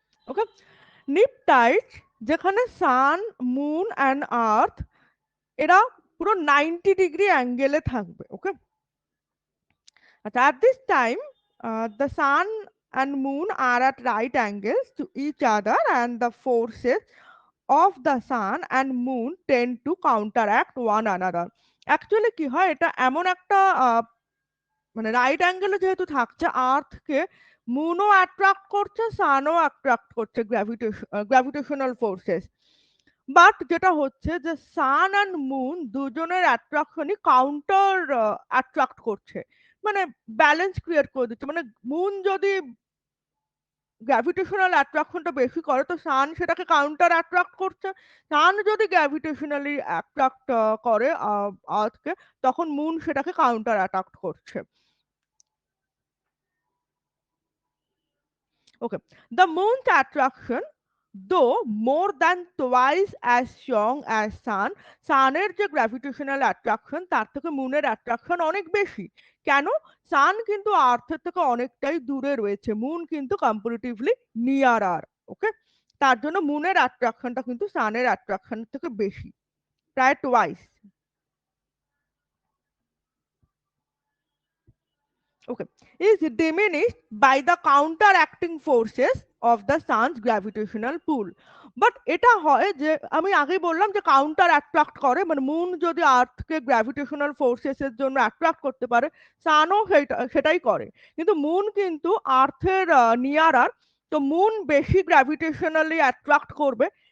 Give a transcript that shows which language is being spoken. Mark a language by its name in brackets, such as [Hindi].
[Bangla] ওকে, নিপটাইড যেখানে সান, moon and earth এরা পুরো 90 ডিগ্রি অ্যাঙ্গেলে থাকবে। [English] Okay, আচ্ছা, at this time the sun and moon are at right angles to each other, and the forces of the sun and moon tend to counteract one another. [Bangla] Actually কি হয়, এটা এমন একটা মানে রাইট অ্যাঙ্গেলে যেহেতু থাকছে, আর্থকে মুনও অ্যাট্রাক্ট করছে, সানও অ্যাট্রাক্ট করছে গ্র্যাভিটেশনাল ফোর্সেস। বাট যেটা হচ্ছে যে সান অ্যান্ড মুন দুজনের অ্যাট্রাকশনই কাউন্টার অ্যাট্রাক্ট করছে, মানে ব্যালেন্স ক্রিয়েট করে দিচ্ছে। মানে মুন যদি গ্র্যাভিটেশনাল অ্যাট্রাকশনটা বেশি করে, তো সান সেটাকে কাউন্টার অ্যাট্রাক্ট করছে। সান যদি গ্র্যাভিটেশনালি অ্যাট্রাক্ট করে আর্থকে, তখন মুন সেটাকে কাউন্টার অ্যাট্রাক্ট করছে। Okay. [English] The moon's attraction, though more than twice as strong as sun, [Bangla] সানের যে গ্র্যাভিটেশনাল অ্যাট্রাকশন তার থেকে মুনের অ্যাট্রাকশন অনেক বেশি। কেন? সান কিন্তু আর্থের থেকে অনেকটাই দূরে রয়েছে, মুন কিন্তু কম্পারেটিভলি নিয়ারার। ওকে, তার জন্য মুনের অ্যাট্রাকশনটা কিন্তু সানের অ্যাট্রাকশন থেকে বেশি, প্রায় twice. [English] Okay, is diminished by the counteracting forces of the sun's gravitational pull. [Bangla] But এটা হয় যে আমি আগেই বললাম যে কাউন্টার অ্যাট্রাক্ট করে, মানে মুন যদি আর্থকে গ্র্যাভিটেশনাল ফোর্সেস এর জন্য অ্যাট্রাক্ট করতে পারে, সানও সেটাই করে। কিন্তু মুন কিন্তু আর্থের নিয়ারার, তো মুন বেশি গ্র্যাভিটেশনালি অ্যাট্রাক্ট করবে।